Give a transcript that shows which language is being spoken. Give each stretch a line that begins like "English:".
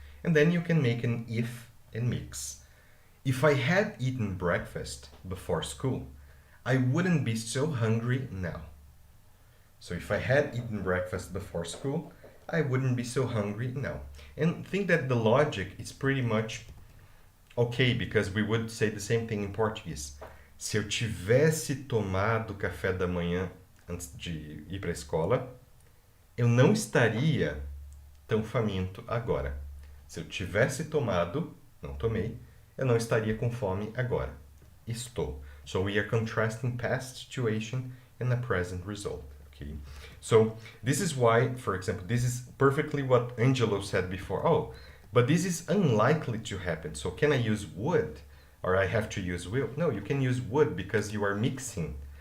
English: And then you can make an if and mix. If I had eaten breakfast before school, I wouldn't be so hungry now. So if I had eaten breakfast before school, I wouldn't be so hungry now. And think that the logic is pretty much okay, because we would say the same thing in Portuguese.
Portuguese: Se eu tivesse tomado café da manhã antes de ir para a escola, eu não estaria tão faminto agora. Se eu tivesse tomado, não tomei, eu não estaria com fome agora. Estou.
English: So we are contrasting past situation and the present result. Okay. So this is why, for example, this is perfectly what Angelo said before. Oh, but this is unlikely to happen. So can I use would? Or I have to use will? No, you can use would because you are mixing.